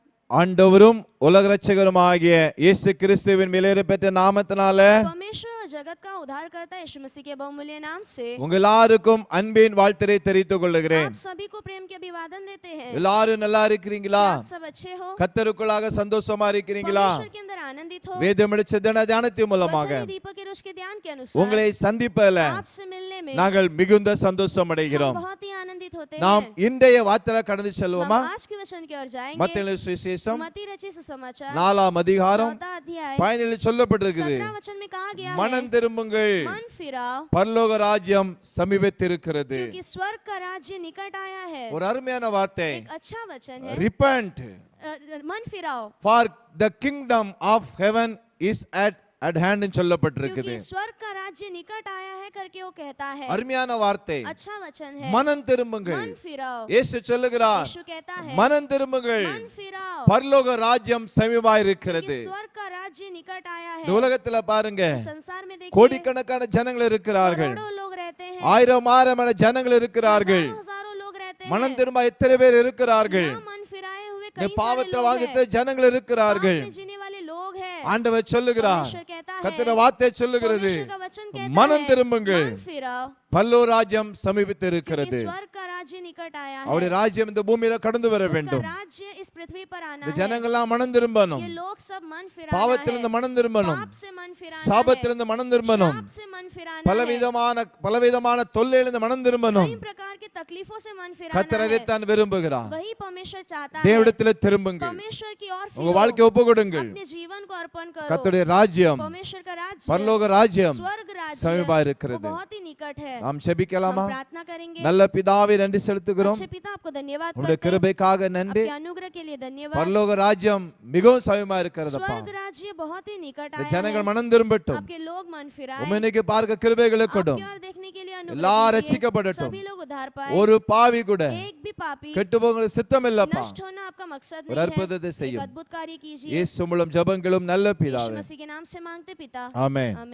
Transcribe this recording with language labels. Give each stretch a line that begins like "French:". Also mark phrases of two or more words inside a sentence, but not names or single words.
Tamil: ஆண்டவரும் உலக இரட்சகருமாகிய இயேசு கிறிஸ்துவின் விலையேறப்பெற்ற நாமத்தினால
Hindi: परमेश्वर और जगत का उद्धारकर्ता यीशु मसीह के बहुमूल्य नाम से
Tamil: உங்கள் எல்லாருக்கும் அன்பின் வாழ்த்தை தெரிவித்துக் கொள்கிறேன்.
Hindi: आप सभी को प्रेम के अभिवादन देते हैं.
Tamil: எல்லாரும் நல்லா இருக்கிறீங்களா?
Hindi: आप सब अच्छे हो?
Tamil: கர்த்தருக்குள்ளாக சந்தோஷமா இருக்கிறீங்களா?
Hindi: परमेश्वर के अंदर आनंदित हो?
Tamil: வேதம் எடுத்த தியானத்தின் மூலமாக
Hindi: वचन दीपक के रोज के ध्यान के अनुसार
Tamil: உங்களை சந்திப்பதில்
Hindi: आपसे मिलने में
Tamil: நாங்கள் மிகுந்த சந்தோஷம் அடைகிறோம்.
Hindi: बहुत ही आनंदित होते
Tamil: நாம்
Hindi: हैं.
Tamil: இன்றைய வார்த்தையில கடந்து செல்வோமா?
Hindi: हम आज के वचन की ओर जाएंगे.
Tamil: மத்தேயு சுவிசேஷம்
Hindi: मत्ती रचित सुसमाचार
Tamil: 4ஆம் அதிகாரம்
Hindi: 14 अध्याय
Tamil: 15 சொல்லப்பட்டிருக்குது.
Hindi: 17 वचन में कहा गया है
Tamil: மனம் திரும்புங்கள்,
Hindi: मन फिराओ
Tamil: பரலோக ராஜ்யம் சமீபத்திருக்கிறது.
Hindi: क्योंकि स्वर्ग का राज्य निकट आया है.
Tamil: ஒரு அருமையான வார்த்தை.
Hindi: एक अच्छा वचन है.
English: Repent,
Hindi: मन फिराओ
English: for the kingdom of heaven is at hand
Tamil: ன்னு சொல்லப்பட்டிருக்குது.
Hindi: क्योंकि स्वर्ग का राज्य निकट आया है करके वो कहता है.
Tamil: அருமையான வார்த்தை.
Hindi: अच्छा वचन है.
Tamil: மனம் திரும்புங்கள்.
Hindi: मन फिराओ.
Tamil: இயேசு சொல்லுகிறார்,
Hindi: यीशु कहता है
Tamil: மனம் திரும்புங்கள்,
Hindi: मन फिराओ.
Tamil: பரலோக ராஜ்யம் சமீபமாய் இருக்கிறது.
Hindi: क्योंकि स्वर्ग का राज्य निकट आया है.
Tamil: இந்த உலகத்துல பாருங்க,
Hindi: संसार में देखिए
Tamil: கோடிக்கணக்கான ஜனங்கள் இருக்கிறார்கள்,
Hindi: करोड़ों लोग रहते हैं,
Tamil: ஆயிரமான ஜனங்கள் இருக்கிறார்கள்.
Hindi: हजारों लोग रहते हैं.
Tamil: மனம் திரும்ப எத்தனை பேர் இருக்கிறார்கள்?
Hindi: यहाँ मन फिराए हुए
Tamil: இந்த
Hindi: कई सारे
Tamil: பாவத்துல
Hindi: लोग
Tamil: வாழ்ந்த
Hindi: हैं.
Tamil: ஜனங்கள் இருக்கிறார்கள்.
Hindi: पाप में जीने वाले लोग हैं.
Tamil: ஆண்டவர் சொல்லுகிறார்,
Hindi: परमेश्वर कहता है,
Tamil: கர்த்தருடைய வார்த்தை சொல்லுகிறது,
Hindi: परमेश्वर का वचन कहता
Tamil: மனம்
Hindi: है,
Tamil: திரும்புங்கள்,
Hindi: मन फिराओ.
Tamil: பரலோக ராஜ்யம் சமீபித்திருக்கிறது.
Hindi: क्योंकि स्वर्ग का राज्य निकट आया है.
Tamil: அவருடைய ராஜ்யம் இந்த பூமியில கடந்து வர
Hindi: उसका
Tamil: வேண்டும்.
Hindi: राज्य इस पृथ्वी पर आना
Tamil: இந்த
Hindi: है.
Tamil: ஜனங்கள்லாம் மனம் திரும்பணும்.
Hindi: ये लोग सब मन फिराना
Tamil: பாவத்திலிருந்து
Hindi: है.
Tamil: மனம் திரும்பணும்.
Hindi: पाप से मन फिराना है.
Tamil: சாபத்திலிருந்து மனம் திரும்பணும்.
Hindi: शाप से मन फिराना है.
Tamil: பலவிதமான தொல்லையிலிருந்து மனம் திரும்பணும்.
Hindi: कई प्रकार के तकलीफों से मन
Tamil: கர்த்தர்
Hindi: फिराना है.
Tamil: அதைத்தான் விரும்புகிறார்.
Hindi: वही परमेश्वर चाहता है.
Tamil: தேவனிடத்தில் திரும்புங்கள்,
Hindi: परमेश्वर की ओर
Tamil: உங்க
Hindi: फिरो.
Tamil: வாழ்க்கையை ஒப்பு கொடுங்கள்.
Hindi: अपने जीवन को अर्पण करो.
Tamil: கர்த்தருடைய ராஜ்யம்,
Hindi: परमेश्वर का राज्य,
Tamil: பரலோக ராஜ்யம்
Hindi: स्वर्ग राज्य
Tamil: சமீபமா
Hindi: वो
Tamil: இருக்கிறது.
Hindi: बहुत ही निकट है.
Tamil: நாம் ஜெபிக்கலாமா?
Hindi: हम प्रार्थना करेंगे.
Tamil: நல்ல பிதாவே நன்றி செலுத்துகிறோம்.
Hindi: अच्छे पिता आपको धन्यवाद
Tamil: உங்களுடைய
Hindi: करते हैं.
Tamil: கிருபைக்காக நன்றி.
Hindi: आपके अनुग्रह के लिए धन्यवाद.
Tamil: பரலோக ராஜ்யம் மிகவும் சமீபமா இருக்கிறதுப்பா.
Hindi: स्वर्ग राज्य बहुत ही निकट
Tamil: இந்த
Hindi: आया
Tamil: ஜனங்கள்
Hindi: है.
Tamil: மனம் திரும்பட்டும்.
Hindi: आपके लोग मन फिराए.
Tamil: உம்மைக்கு பார்க்க கிருபைகளை கொடும்.
Hindi: आपकी ओर देखने के लिए
Tamil: எல்லாரும்
Hindi: अनुग्रह कीजिए.
Tamil: ரட்சிக்கப்படட்டும்.
Hindi: सभी लोग उद्धार पाए.
Tamil: ஒரு பாவி கூட
Hindi: एक भी पापी
Tamil: கெட்டு போகிற சித்தம் இல்லப்பா.
Hindi: नष्ट होना आपका मकसद
Tamil: ஒரு
Hindi: नहीं
Tamil: அற்புதத்தை
Hindi: है. एक
Tamil: செய்யும்.
Hindi: अद्भुत कार्य कीजिए.
Tamil: இயேசு மூலம் ஜெபங்களும் நல்ல
Hindi: यीशु
Tamil: பிதாவே.
Hindi: मसीह के नाम से मांगते पिता.
Tamil: ஆமென்.
Hindi: आमीन.